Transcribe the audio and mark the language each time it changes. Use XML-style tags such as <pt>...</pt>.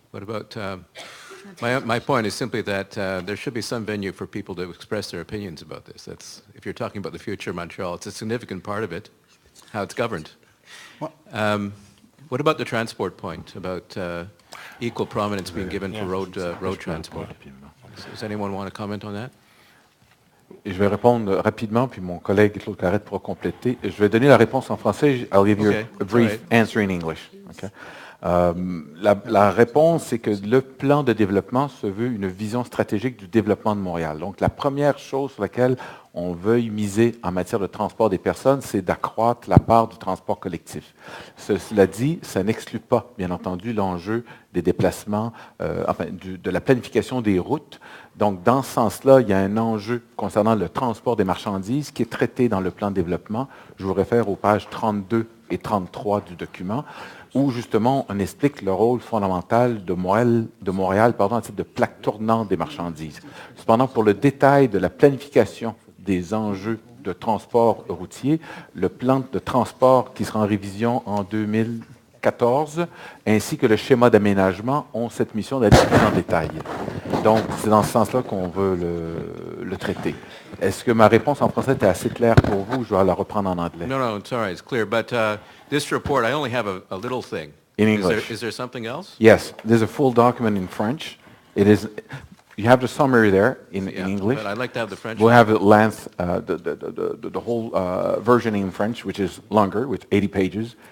<en>What about, my point is simply that there should be some venue for people to express their opinions about this. That's, if you're talking about the future of Montreal, it's a significant part of it, how it's governed. What about the transport point, about equal prominence being given for road transport? Does anyone want to comment on that?</en> <fr>Je vais répondre rapidement, puis mon collègue Claude Clarette pourra compléter. Je vais donner la réponse en français.</fr> <en>I'll give you a brief answer in English. Okay?</en> <fr>La réponse, c'est que le plan de développement se veut une vision stratégique du développement de Montréal. Donc, la première chose sur laquelle on veuille miser en matière de transport des personnes, c'est d'accroître la part du transport collectif. Cela dit, ça n'exclut pas, bien entendu, l'enjeu des déplacements, de la planification des routes. Donc, dans ce sens-là, il y a un enjeu concernant le transport des marchandises qui est traité dans le plan de développement. Je vous réfère aux pages 32 et 33 du document, où justement on explique le rôle fondamental de Montréal à titre de plaque tournante des marchandises. Cependant, pour le détail de la planification des enjeux de transport routier, le plan de transport qui sera en révision en 2014, ainsi que le schéma d'aménagement ont cette mission d'aller plus en détail. Donc, c'est dans ce sens-là qu'on veut le traiter. Est-ce que ma réponse en français était assez claire pour vous? Je vais la reprendre en anglais.</fr> <en>No, it's all right. It's clear. But this report, I only have a little thing. In English. Is there something else? Yes, there's a full document in French. It is. You have the summary there in English. But I'd like to have the French. We'll have the length, the whole version in French, which is longer, with 80 pages.</en>